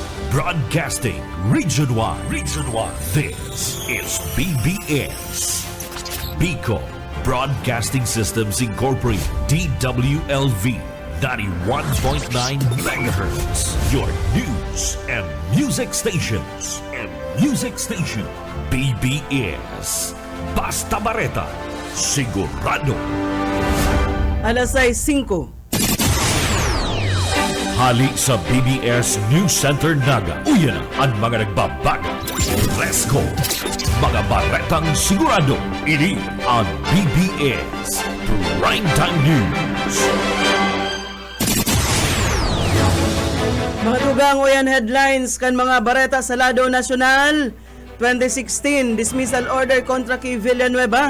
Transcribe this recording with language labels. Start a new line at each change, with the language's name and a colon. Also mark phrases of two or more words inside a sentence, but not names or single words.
English: Broadcasting Region 1. Region 1. This is BBS. Bicol Broadcasting Systems Incorporated. DWLV. 91.9 megahertz. Your news and music stations.
Bikol: BBS. Basta Bareta. Sigurado. Alas 6:05. Hali sa BBS News Center Naga. Uyan ang mga nagbabago.
English: Let's go!
Bikol: Mga baretang sigurado. Ini ang BBS Primetime News. Mga tugang uyan headlines kan mga bareta sa Lado Nasyonal. 2016
English: dismissal order
Bikol: kontra kay Villanueva.